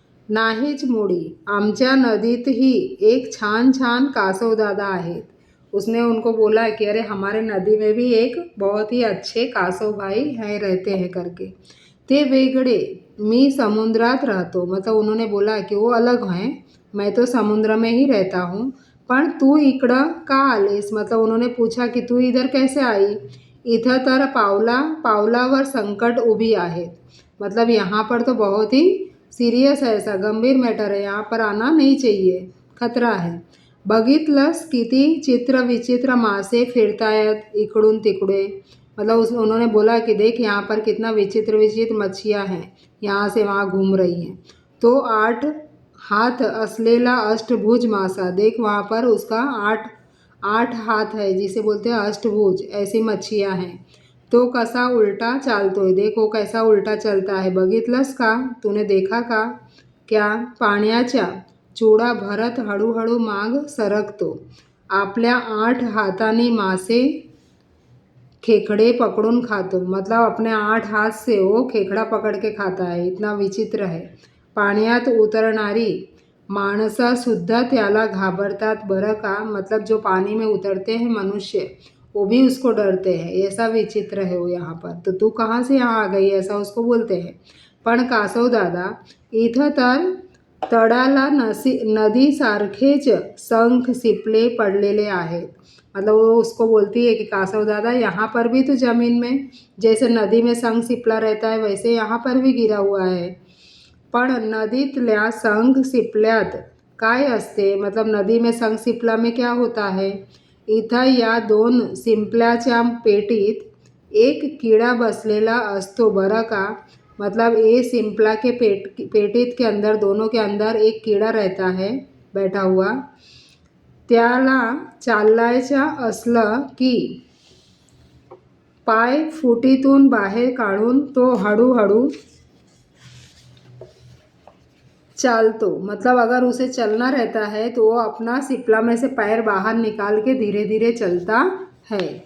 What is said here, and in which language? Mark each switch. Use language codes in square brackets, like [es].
[mr] नाहीच मुडी, आमच्या नदीतही एक छान छान कासव दादा आहेत. [hi] उसने उनको बोला कि अरे हमारे नदी में भी एक बहुत ही अच्छे कासव भाई हैं, रहते हैं करके. [mr] ते वेगळे, मी समुद्रात राहतो. [hi] मतलब उन्होंने बोला कि वो अलग हैं, मैं तो समुद्र में ही रहता हूँ. [mr] पण तू इकडं का आलेस. [hi] मतलब उन्होंने पूछा कि तू इधर कैसे आई. [mr] इथं तर पावलावर संकट उभी आहेत. [hi] मतलब यहाँ पर तो बहुत ही सीरियस है, ऐसा गंभीर मैटर है, यहाँ पर आना नहीं चाहिए, खतरा है. [mr] बघितलंस किती चित्र विचित्र मासे फिरतायत इकडून तिकडे. [hi] मतलब उन्होंने बोला कि देख यहाँ पर कितना विचित्र विचित्र मच्छियाँ हैं, यहाँ से वहाँ घूम रही हैं. [mr] तो 8 हाथ असलेला अष्टभुज मासा, [hi] देख वहाँ पर उसका 8 हाथ है, जिसे बोलते हैं अष्टभुज, ऐसी मच्छियाँ हैं. [mr] तो कसा उल्टा चालतोय, [hi] देखो कैसा उल्टा चलता है. [mr] बघितलंस का, [hi] तूने देखा का. [mr] क्या, पाण्याच्या चुडा भरत हळूहळू माग सरकतो. आपल्या 8 हाथांनी मासे खेकडे पकडून खातो. [hi] मतलब अपने 8 हाथ से वो खेकड़ा पकड़ के खाता है. इतना विचित्र है. [mr] पाण्यात उतरणारी माणसंसुद्धा त्याला घाबरतात बरं का. [hi] मतलब जो पानी में उतरते हैं मनुष्य, वो भी उसको डरते हैं. ऐसा विचित्र है वो यहाँ पर. तो तू कहाँ से यहाँ आ गई, ऐसा उसको बोलते हैं. [mr] पण कासव दादा इथं तर तळाला नदीसारखेच शंख शिपले पडलेले आहेत. [hi] मतलब वो उसको बोलती है कि कासव दादा यहाँ पर भी तो ज़मीन में जैसे नदी में शंख शिपला रहता है वैसे यहाँ पर भी गिरा हुआ है. [mr] पण नदीतल्या शंख शिपल्यात काय असते. [hi] मतलब नदी में शंख शिपला में क्या होता है. [mr] इथं या 2 शिंपल्याच्या पेटीत एक कीड़ा बसलेला असतो बरं का. [hi] मतलब ये शिंपला के पेटीत के अंदर, दोनों के अंदर एक कीड़ा रहता है बैठा हुआ. [mr] त्याला चालायचं असलं की पाय फुटीतून बाहेर काढून तो हळूहळू [hi] चालतो मतलब अगर उसे चलना रहता है तो वो अपना सिपला में से पैर बाहर निकाल के धीरे धीरे चलता है।